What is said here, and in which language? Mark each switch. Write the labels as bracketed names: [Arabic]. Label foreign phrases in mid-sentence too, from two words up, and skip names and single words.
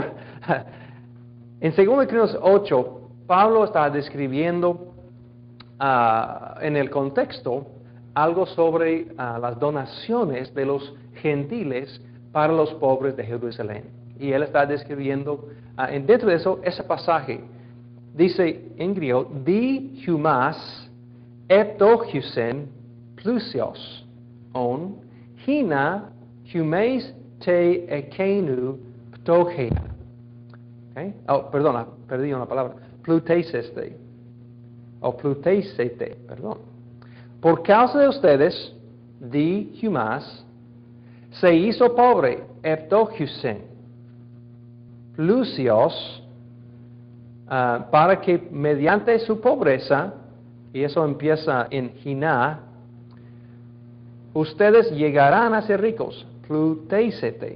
[Spanish] En 2 Corintios 8, Pablo está describiendo en el contexto algo sobre las donaciones de los gentiles para los pobres de Jerusalén. Y él está describiendo, dentro de eso, ese pasaje, dice en griego, [Greek] δι᾿ ὑμᾶς ἐπτώχευσεν πλούσιος ὤν ἵνα ὑμεῖς τῇ ἐκείνου πτωχείᾳ. [Spanish] Okay? Oh, perdona, perdí una palabra. Pluteiseste. O pluteisete, perdón. Por causa de ustedes, [Greek] δι᾿ ὑμᾶς, [Spanish] se hizo pobre, eptohusen, plusios, para que mediante su pobreza, y eso empieza en Hina, ustedes llegarán a ser ricos, pluteisete.